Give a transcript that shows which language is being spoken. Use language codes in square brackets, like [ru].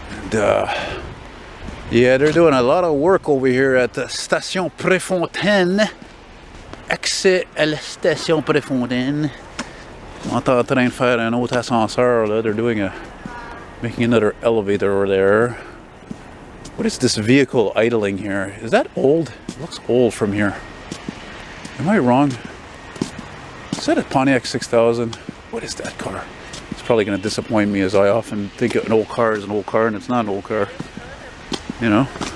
[en] And yeah, they're doing a lot of work over here at the Station Préfontaine. [fr] Accès à la Station Préfontaine. On est en train de faire un autre ascenseur là. [en] They're doing making another elevator over there. What is this vehicle idling here? Is that old? It looks old from here. Am I wrong? Is that a Pontiac 6000? What is that car? It's probably going to disappoint me, as I often think an old car is an old car, and it's not an old car. You know?